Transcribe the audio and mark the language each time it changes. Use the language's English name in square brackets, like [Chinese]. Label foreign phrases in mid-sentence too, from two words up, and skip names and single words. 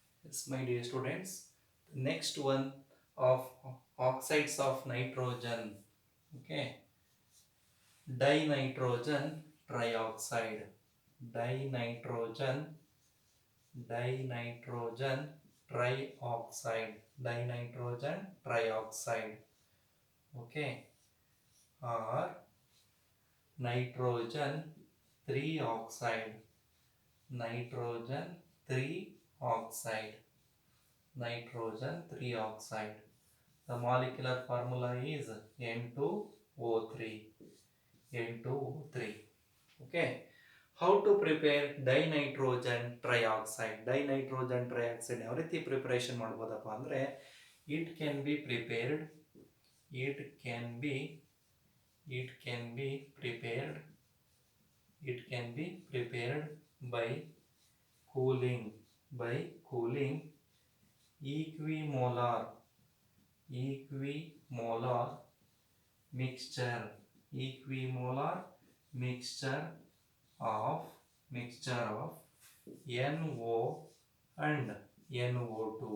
[English] Yes, my dear students, the next one of oxides of nitrogen. Okay, dinitrogen trioxide. Dinitrogen, dinitrogen trioxide. Dinitrogen trioxide. Okay, or nitrogen 3 oxide. Nitrogen 3 oxide. Nitrogen 3 oxide. The molecular formula is N2O3. N2O3. Okay. How to prepare dinitrogen trioxide? Dinitrogen trioxide [Kannada] ಯಾವ ರೀತಿ ಪ್ರಿಪರೇಷನ್ ಮಾಡ್ಬೋದಪ್ಪ ಅಂದರೆ it [English] can be prepared it can be it can be prepared it can be prepared by cooling by cooling equimolar equimolar mixture equimolar mixture of NO and NO2.